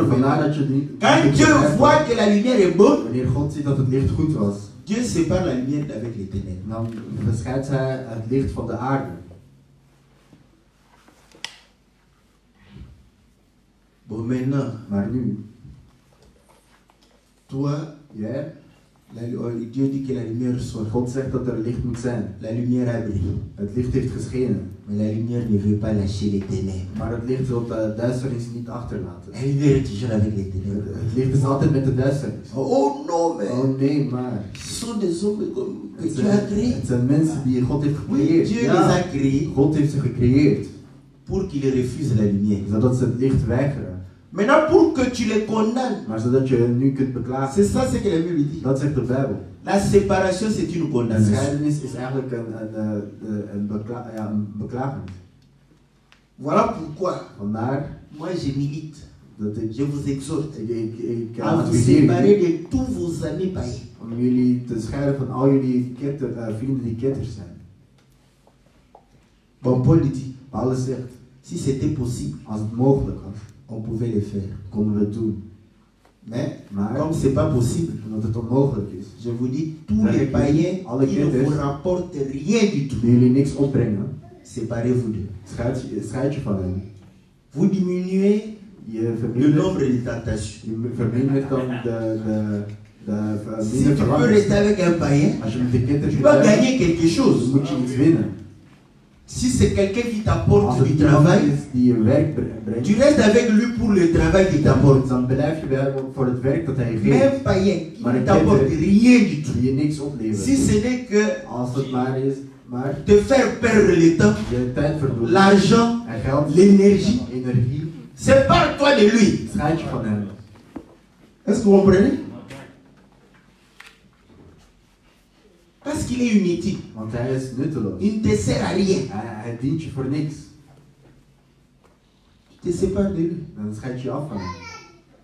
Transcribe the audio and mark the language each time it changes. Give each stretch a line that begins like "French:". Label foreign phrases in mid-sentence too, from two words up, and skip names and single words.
Dutch: Vandaar
French: maintenant.
Dutch: dat je niet...
French: Quand Dieu voit que la lumière est bonne,
Dutch: Wanneer God ziet dat het licht goed was,
French: Dieu sépare la lumière avec les ténèbres.
Dutch: dan verscheidt hij het licht van de aarde.
French: Bon, maintenant,
Dutch: Maar nu,
French: toi,
Dutch: jij,
French: Dieu dit que la lumière soit.
Dutch: God zegt dat er licht moet zijn.
French: La lumière a brillé.
Dutch: Het licht heeft geschenen.
French: Mais la lumière ne veut pas lâcher les ténèbres.
Dutch: Maar het licht wil de duisternis niet achterlaten.
French: La lumière est toujours avec les ténèbres.
Dutch: Het licht is altijd met de duisternis.
French: Oh non, mais
Dutch: Oh nee, maar...
French: ce sont des hommes que
Dutch: Het
French: Dieu a créés.
Dutch: zijn mensen die God heeft
French: Oui,
Dutch: gecreëerd.
French: Dieu les
Dutch: Ja,
French: a créés
Dutch: God heeft ze gecreëerd.
French: pour qu'ils refusent la lumière.
Dutch: Zodat ze het licht weigeren.
French: Maintenant, pour que tu les condamnes,
Dutch: Maar zodat je hen nu kunt beklagen.
French: c'est ça ce que la Bible dit.
Dutch: Dat zegt de Bijbel.
French: La séparation, c'est une
Dutch: De
French: condamnation.
Dutch: scheidenis is eigenlijk een beklagenis.
French: Voilà pourquoi,
Dutch: Vandaar
French: moi je milite,
Dutch: dat
French: je vous exhorte
Dutch: ik
French: à vous
Dutch: adviseer
French: séparer
Dutch: jullie
French: de tous vos amis païens.
Dutch: om jullie te scheiden van al jullie vrienden die ketters zijn.
French: Bon, Paul dit,
Dutch: Paulus zegt,
French: si c'était possible,
Dutch: als het mogelijk was,
French: on pouvait le faire.
Dutch: konden we het doen.
French: Mais
Dutch: Maar
French: comme c'est pas possible,
Dutch: omdat het onmogelijk is,
French: je vous dis, tous les païens qui ne vous rapportent rien du tout,
Dutch: die jullie niks opbrengen,
French: séparez-vous d'eux.
Dutch: scheid je van hen.
French: Vous diminuez
Dutch: Je
French: le
Dutch: vermindert,
French: nombre de tentations.
Dutch: je vermindert dan de
French: Si
Dutch: minder
French: tu peux
Dutch: verlangens.
French: rester avec un païen,
Dutch: Als je met de ketters
French: tu
Dutch: kunt
French: vas
Dutch: blijven,
French: gagner quelque
Dutch: dan
French: chose.
Dutch: moet je iets winnen.
French: Si c'est quelqu'un qui
Dutch: Als
French: t'apporte
Dutch: het
French: du
Dutch: iemand
French: travail,
Dutch: is die je werk brengt,
French: tu restes avec lui pour le travail qu'il t'apporte.
Dutch: dan blijf je bij hem voor het werk dat hij
French: Mais
Dutch: geeft,
French: un païen qui
Dutch: Maar
French: ne
Dutch: een
French: t'apporte
Dutch: ketter
French: rien du tout,
Dutch: die je niks oplevert.
French: si ce n'est que
Dutch: Als het maar is, maar
French: te faire perdre le temps,
Dutch: je tijd verdoet
French: l'argent,
Dutch: en geld,
French: l'énergie,
Dutch: energie,
French: sépare-toi de lui.
Dutch: scheid je van hem.
French: Est-ce que vous comprenez? Parce qu'il est inutile.
Dutch: Want hij is nutteloos.
French: Il ne te sert à rien.
Dutch: Hij dient je voor niks.
French: Tu te sépares de lui.
Dutch: Dan scheid je af van hem.